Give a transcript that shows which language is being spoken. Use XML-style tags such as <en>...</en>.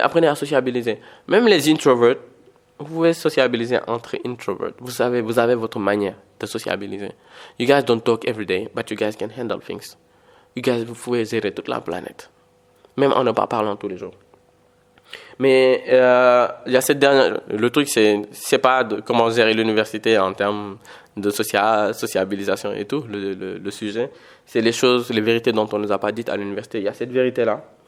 <fr>Apprenez à sociabiliser. Même les introverts, vous pouvez sociabiliser entre introverts. Vous avez votre manière de sociabiliser.</fr> <en>You guys don't talk every day, but you guys can handle things. You guys,</en> <fr>vous pouvez gérer toute la planète. Même en ne pas parlant tous les jours. Mais il y a cette dernière... Le truc, c'est pas comment gérer l'université en termes de sociabilisation et tout, le sujet. C'est les choses, les vérités dont on nous a pas dites à l'université. Il y a cette vérité-là.</fr>